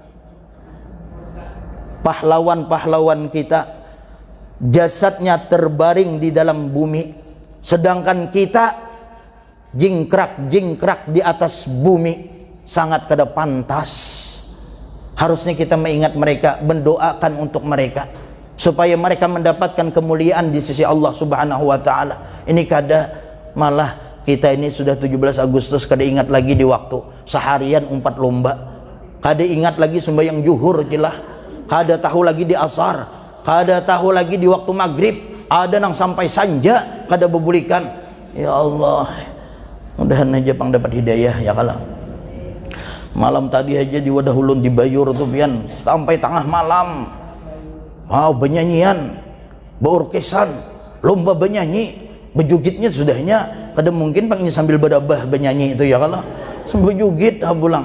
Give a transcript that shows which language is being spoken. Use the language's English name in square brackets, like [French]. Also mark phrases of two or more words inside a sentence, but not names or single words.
[Indonesian] pahlawan-pahlawan kita jasadnya terbaring di dalam bumi sedangkan kita jingkrak di atas bumi sangat kada pantas harusnya kita mengingat mereka mendoakan untuk mereka supaya mereka mendapatkan kemuliaan di sisi Allah subhanahu wa ta'ala ini kada malah kita ini sudah 17 Agustus kada ingat lagi di waktu seharian umpat lomba kada ingat lagi sembahyang zuhur jelah kada tahu lagi di asar kada tahu lagi [Banjar] di waktu maghrib ada nang sampai sanja kada bebulikan ya Allah mudahan aja pang dapat hidayah ya kalah malam tadi aja di wadah ulun di Bayur tuh pian sampai tengah malam benyanyian beorkesan lomba benyanyi bejugitnya sudahnya kadang mungkin paknya sambil badabah bernyanyi itu ya kalau bejugit hapulang.